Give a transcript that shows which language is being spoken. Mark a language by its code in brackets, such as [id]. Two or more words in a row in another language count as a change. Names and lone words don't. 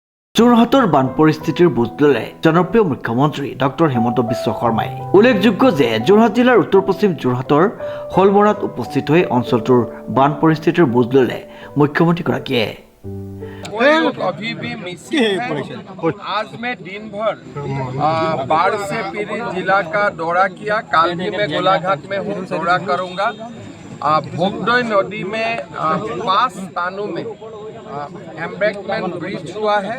[as] যোৰহাটৰ বান পৰিস্থিতিৰ বুজ ল'লে জনপ্ৰিয় মুখ্যমন্ত্ৰী ডক্টৰ হিমন্ত বিশ্ব শৰ্মাই। উল্লেখযোগ্য যে যোৰহাট জিলাৰ উত্তৰ পশ্চিম যোৰহাটৰ হলমৰাত উপস্থিত হৈ অঞ্চলটোৰ বান পৰিস্থিতিৰ বুজ ল'লে মুখ্যমন্ত্ৰীগৰাকীয়ে। [hi] अभी भी मिसिंग है। आज मैं दिन भर बाढ़ से पीड़ित जिला का दौरा किया। कल भी मैं गोलाघाट में हूँ, दौरा करूँगा। भोगदोई नदी में 5 स्थानों में [en] embankment breach [hi] हुआ है।